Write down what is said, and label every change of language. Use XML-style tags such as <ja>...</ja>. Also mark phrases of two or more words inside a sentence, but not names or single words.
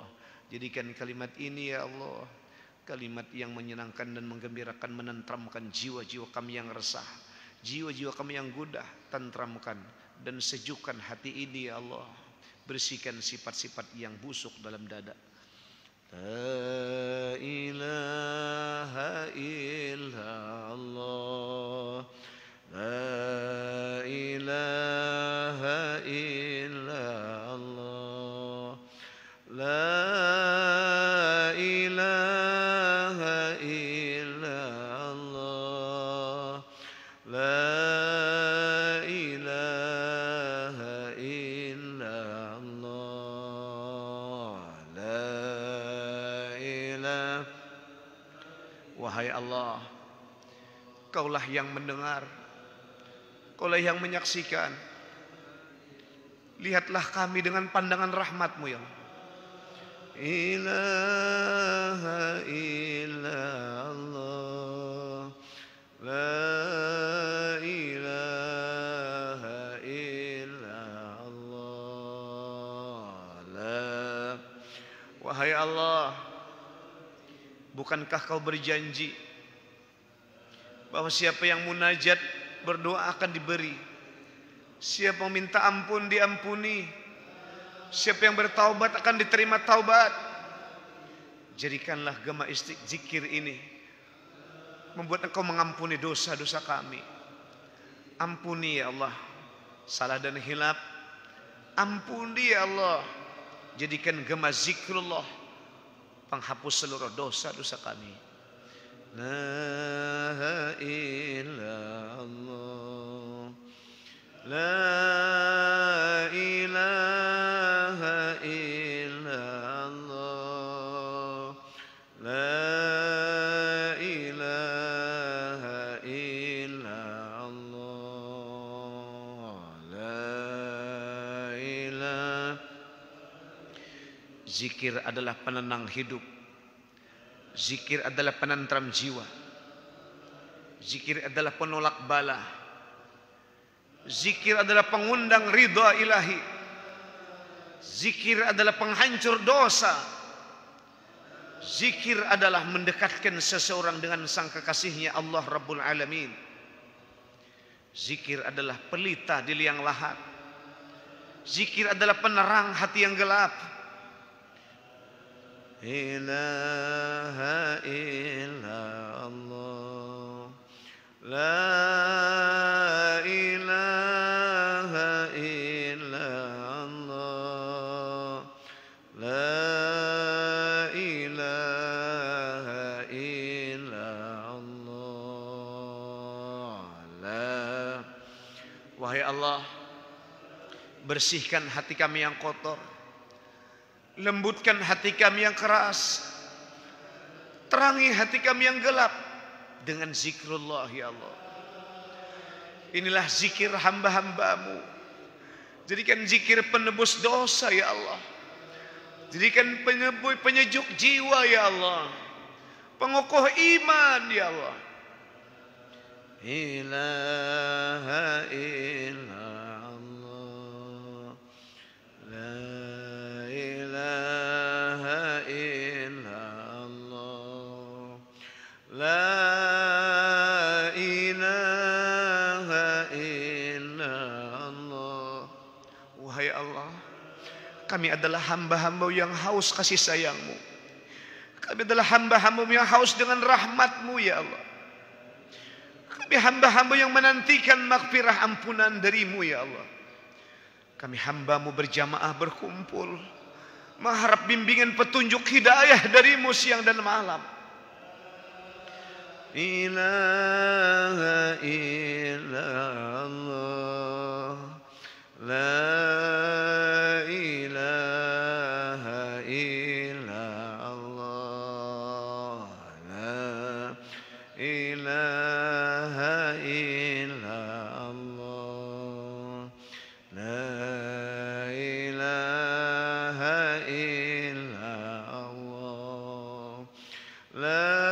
<id>Jadikan kalimat ini</id> <ar>يا الله</ar> <id>kalimat yang menyenangkan dan menggembirakan, menenteramkan jiwa-jiwa kami yang resah, jiwa-jiwa kami yang gundah. Tentramkan dan sejukkan hati ini</id> <ar>يا الله.</ar> <id>Bersihkan sifat-sifat yang busuk dalam dada.</id> <ar>لا إله إلا الله. لا إله إلا الله. لا إله إلا الله. لا إله إلا الله. لا إله.</ar> <id>Wahai Allah, Kaulah yang mendengar, Kaulah yang menyaksikan. Lihatlah kami dengan pandangan rahmat-Mu</id> <ar>يا الله. إله إلا الله. لا إله إلا الله. La.</ar> <id>Wahai Allah, bukankah Kau berjanji bahwa siapa yang munajat berdoa akan diberi, siapa yang minta ampun diampuni, siapa yang bertaubat akan diterima taubat. Jadikanlah gema zikir ini membuat Engkau mengampuni dosa-dosa kami. Ampuni</id> <ar>يا الله</ar> <id>salah dan hilaf. Ampuni</id> <ar>يا الله.</ar> <id>Jadikan gema zikrullah penghapus seluruh dosa-dosa kami.</id> <ar>لا إلا الله. لا إله إلا الله. لا إله إلا الله. لا إله.</ar> <id>Zikir adalah penenang hidup. Zikir adalah penentram jiwa. Zikir adalah penolak bala. Zikir adalah pengundang ridha ilahi. Zikir adalah penghancur dosa. Zikir adalah mendekatkan seseorang dengan sang kekasihnya</id> <ar>الله رب العالمين.</ar> <id>Zikir adalah pelita di liang lahat. Zikir adalah penerang hati yang gelap.</id> <ar>إله إلا الله، لا إله إلا الله، لا إله إلا الله، لا.</ar> <id>Wahai Allah, bersihkan hati kami yang kotor, lembutkan hati kami yang keras, terangi hati kami yang gelap dengan zikrullah</id> <ar>يا الله.</ar> <id>Inilah zikir hamba-hambamu. Jadikan zikir penebus dosa</id> <ar>يا الله.</ar> <id>Jadikan penyejuk jiwa</id> <ar>يا الله,</ar> <id>pengukuh iman</id> <ar>يا الله. إله إلا الله، لا إله إلا الله، لا إله إلا الله.</ar> <id>Wahai Allah, kami adalah hamba-hamba yang haus kasih sayang-Mu. Kami adalah hamba-hamba yang haus dengan rahmat-Mu</id> <ar>يا الله.</ar> <id>Kami hamba-hamba yang menantikan maghfirah ampunan dari-Mu</id> <ar>يا الله.</ar> <id>Kami hamba-Mu berjamaah berkumpul, mengharap bimbingan petunjuk hidayah dari-Mu siang dan malam.</id> <ar>إله إلا الله، لا إله إلا الله، لا إله إلا الله، لا إله إلا الله، لا</ar>